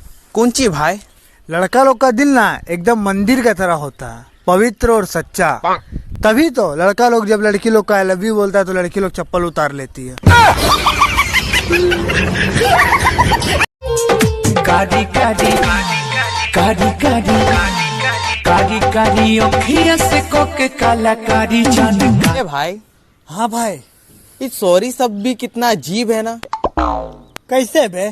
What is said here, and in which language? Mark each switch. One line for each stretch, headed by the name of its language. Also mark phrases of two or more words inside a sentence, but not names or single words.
Hindi: कौन ची भाई? लड़का लोग का दिल ना एकदम मंदिर का तरह होता है, पवित्र और सच्चा। तभी तो लड़का लोग जब लड़की लोग का
English: I love you
Hindi: बोलता है तो लड़की लोग चप्पल उतार लेती है। काडी काडी काडी काडी काडी काडी ओखिया से कोके काला काडी जान। ए भाई, हाँ भाई। ये सॉरी सब भी कितना अजीब है ना। कैसे बे?